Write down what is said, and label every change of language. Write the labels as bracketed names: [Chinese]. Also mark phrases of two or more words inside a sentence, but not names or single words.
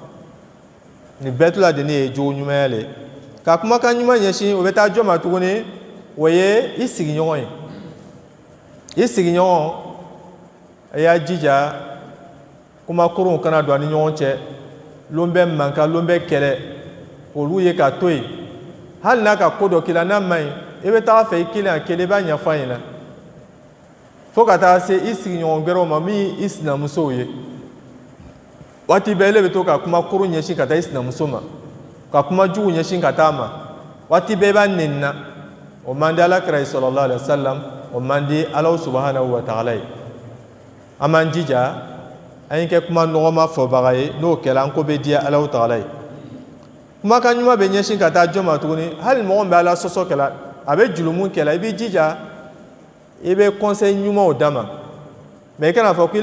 [Bambara] nin bɛɛ tula de ne ye jogo ɲumanya le ka kumakan ɲuman ɲɛsin o bɛ taa jɔn ma tuguni o ye i sigiɲɔgɔn ye i sigiɲɔgɔn a y'a jija kuma koronw kana don a ni ɲɔgɔn cɛ lon bɛ mankan lon bɛ kɛlɛ olu ye ka to yen hali n'a ka ko dɔ k'i la n'a man ɲi i bɛ taa fɛ i kelen a kelen i b'a ɲɛfɔ a ɲɛna fo ka taa se i sigiɲɔgɔn gɛrɛw ma min i sinamusow ye waati bɛɛ ele bɛ to ka kuma koro ɲɛsin ka taa i sinamuso ma ka kuma jugu ɲɛsin ka taa ma waati bɛɛ i b'a nenina o man di Alakira ye [Arabic] صلى الله عليه وسلم [Bambara] o man di Alahu [Arabic] سبحانه وتعالى [Bambara] ye an b'an jija an ye kɛ kuma nɔgɔma fɔbaga ye n'o kɛra an ko bɛ diya Alahu ta'ala ye kumakan ɲuman bɛ ɲɛsin ka taa jɔn ma tuguni hali mɔgɔ min bɛ Ala sɔsɔ kɛla a bɛ julumu kɛla i b'i jija i bɛ conseil ɲumanw d'a ma mais i kana fɔ ko ele